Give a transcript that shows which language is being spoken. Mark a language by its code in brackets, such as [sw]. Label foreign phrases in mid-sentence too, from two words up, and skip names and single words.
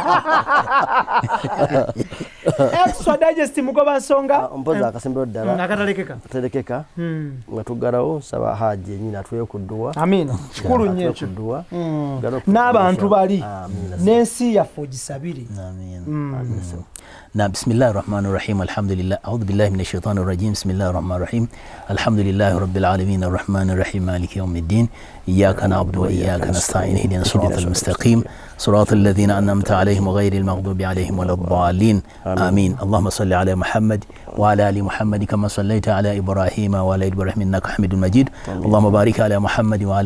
[en] Extra digest [lg] mugoba nsonga. Mpoza akasembero ddala. Akatalekeka. Katalekeka. Nga tuggalawo nsaba Hajji yennyini atuweeyo ku dduwa. amina kikulu nnyo ekyo n'abantu bali n'ensi yaffe ogisabire [ar] نعم بسم الله الرحمن الرحيم الحمد لله أعوذ بالله من الشيطان الرجيم بسم الله الرحمن الرحيم الحمد لله رب العالمين الرحمن الرحيم مالك يوم الدين إياك نعبد وإياك نستعين اهدنا الصراط المستقيم صراط الذين أنعمت عليهم غير المغضوب عليهم ولا الضالين آمين اللهم صل على محمد وعلى آل محمد كما صليت على إبراهيم وعلى آل إبراهيم إنك حميد مجيد اللهم بارك على محمد وعلى